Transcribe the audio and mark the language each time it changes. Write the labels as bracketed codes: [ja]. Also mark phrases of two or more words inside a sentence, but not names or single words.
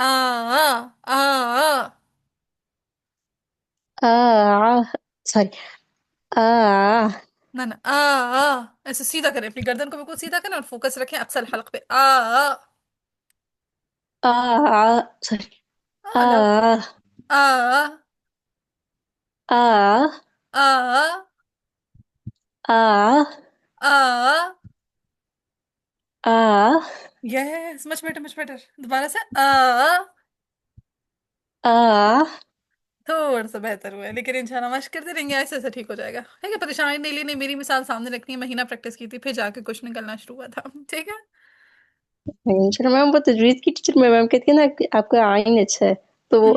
[en] आ। sorry [hi] ना ना ऐसे सीधा करें, अपनी गर्दन को बिल्कुल सीधा करें और फोकस रखें अक्सर हलक पे। आ। [en] sorry. [hi] لو آ آ آ آ آ آ آ [en] yes much better [hi] दोबारा से آ थोड़ा सा बेहतर हुआ है लेकिन इंशाल्लाह मशक करते रहेंगे ऐसे ऐसे ठीक हो जाएगा ठीक है परेशानी नहीं लेनी मेरी मिसाल सामने रखनी है महीना प्रैक्टिस की थी फिर जाके कुछ निकलना शुरू हुआ था ठीक है चलो मैम वो तजवीज की टीचर में मैम कहती है ना कि आपका आइन अच्छा है तो वो